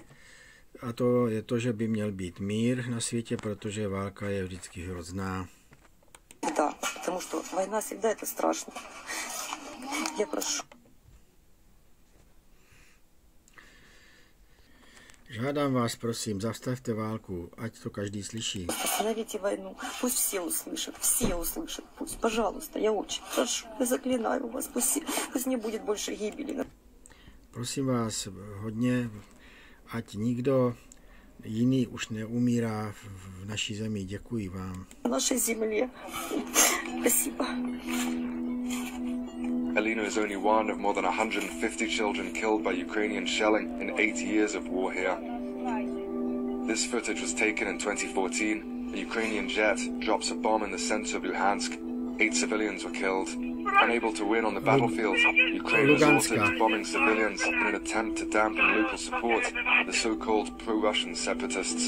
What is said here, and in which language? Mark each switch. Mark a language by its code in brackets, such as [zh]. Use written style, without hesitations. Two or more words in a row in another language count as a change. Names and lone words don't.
[cs] A to je to, že by měl být mír na světě, protože válka je vždycky hrozná. [ru] Да, потому что война всегда это страшно. Я прошу. [cs] Žádám vás, prosím, zastavte válku, ať to každý slyší. [ru] Остановите войну. Пусть все услышат. Пусть, пожалуйста, я очень прошу. Я заклинаю вас. Пусть не будет больше гибели. [cs] Prosím vás hodně, ať nikdo jiný už neumírá v naší zemi. Děkuji vám. [ru] На нашей земле. Спасибо. [en] Alina is only one of more than 150 children killed by Ukrainian shelling in 8 years of war here. This footage was taken in 2014. A Ukrainian jet drops a bomb in the center of Luhansk. 8 civilians were killed. Unable to win on the battlefield, Ukraine resorted to bombing civilians in an attempt to dampen local support for the so-called pro-Russian separatists.